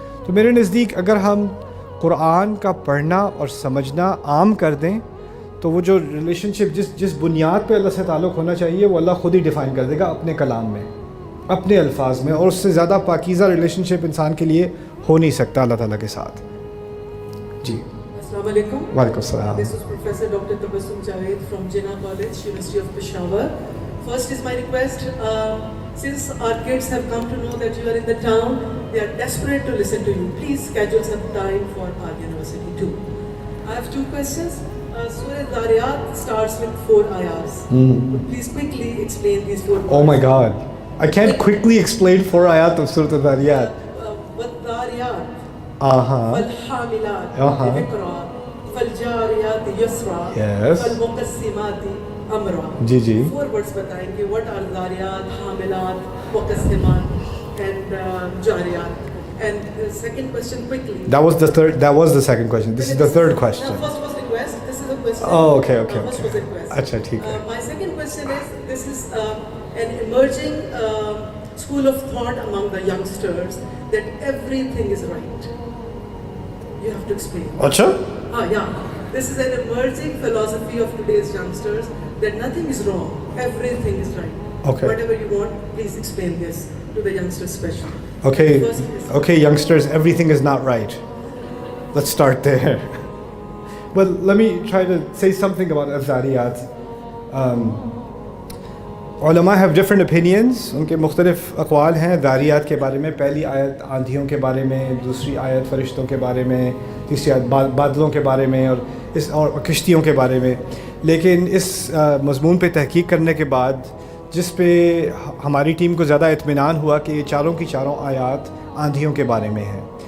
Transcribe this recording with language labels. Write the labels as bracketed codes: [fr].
[ur] تو میرے نزدیک اگر ہم قرآن کا پڑھنا اور سمجھنا عام کر دیں تو وہ جو ریلیشن شپ جس بنیاد پہ اللہ سے تعلق ہونا چاہیے وہ اللہ خود ہی ڈیفائن کر دے گا اپنے کلام میں, اپنے الفاظ میں. اور اس سے زیادہ پاکیزہ ریلیشن شپ انسان کے لیے ہو نہیں سکتا اللہ تعالیٰ کے ساتھ. جی السلام علیکم. وعلیکم السلام. [en] This is Professor Dr. Tabassum Javed from Jinnah College, University of Peshawar. First is my request, since our kids have come to know that you are in the town, they are desperate to listen to you. Please schedule some time for our university too. I have two questions. Surah Dhariyat starts with 4 ayahs. Please quickly explain these 4 ayahs. Oh my God, I can't quickly explain 4 ayat of Surah Dhariyat. [ar] وَالدَّارِيَاتِ وَالْحَامِلَاتِ ذِكْرًا فَالْجَارِيَاتِ يُسْرًا فَالْمُقَسِّمَاتِ أَمْرًا. [ur] جی [en] 4 words [ur] بتائیں گے. [en] What are داریات, حاملات, مقسمات and جاریات. And second question quickly. That was the second question. This is the third question. No, first was request. This is a question. Oh, okay. First was request. [ur] اچھا ٹھیک ہے. [en] My second question is, this is an emerging school of thought among the youngsters that everything is right. You have to explain. [ur] اچھا [en] Yeah. This is an emerging philosophy of today's youngsters that nothing is wrong, everything is right. Okay. Whatever you want, please explain this to the youngsters especially. Okay, youngsters, everything is not right. Let's start there. Well, let me try to say something about Azariyat. علماء have different opinions. [ur] ان کے مختلف اقوال ہیں ذاریات کے بارے میں. پہلی آیت آندھیوں کے بارے میں, دوسری آیت فرشتوں کے بارے میں, تیسری آیت بادلوں کے بارے میں, اور کشتیوں کے بارے میں. لیکن اس مضمون پہ تحقیق کرنے کے بعد جس پہ ہماری ٹیم کو زیادہ اطمینان ہوا کہ یہ چاروں کی چاروں آیات آندھیوں کے بارے میں ہیں.